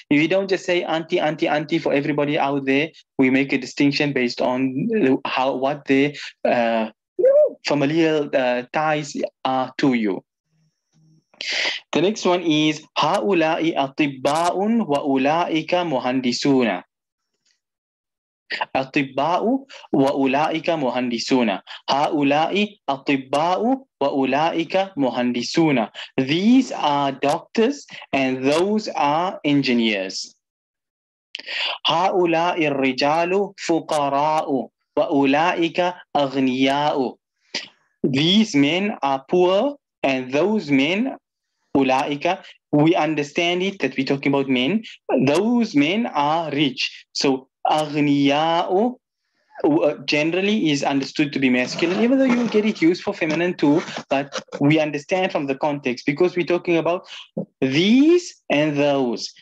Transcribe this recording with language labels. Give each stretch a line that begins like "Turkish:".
English: We don't just say auntie, auntie, auntie for everybody out there. We make a distinction based on what their familial ties are to you. The next one is
Arabic: هؤلاء أطباء وأولئك مهندسون. أطباء وأولئك مهندسون. هؤلاء أطباء وأولئك مهندسون.
English: These are doctors and those are engineers.
Arabic: هؤلاء الرجال فقراء وأولئك أغنياء.
English: These men are poor and those men, أولئك, we understand it that we're talking about men. Those men are rich. So أغنياء generally is understood to be masculine, even though you get it used for feminine too, but we understand from the context because we're talking about these and those.